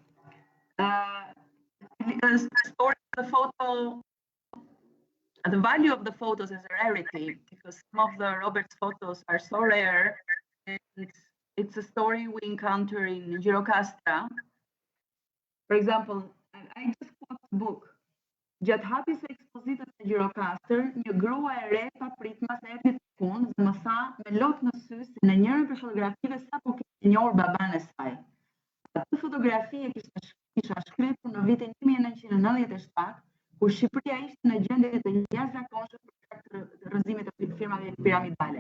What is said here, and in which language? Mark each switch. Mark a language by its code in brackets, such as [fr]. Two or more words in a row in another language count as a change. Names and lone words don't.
[en] Because the story of the photo, the value of the photos is a rarity, because some of the Robert's photos are so rare. And it's a story we encounter in Gjirokastra. For example, I just quote the book. [sq] Gjatë hapjes së ekspozitës në Gjirokastër, një grua e re papritmas erdhi tek unë dhe më tha me lot në sy se në njërin prej fotografive sapo kishte njohur baban e saj. Atë fotografi e kisha shkruar në vitin 1997, kur Shqipëria ishte në gjendje të jashtëzakonshme për shkak të rrëzimit të firmave piramidale.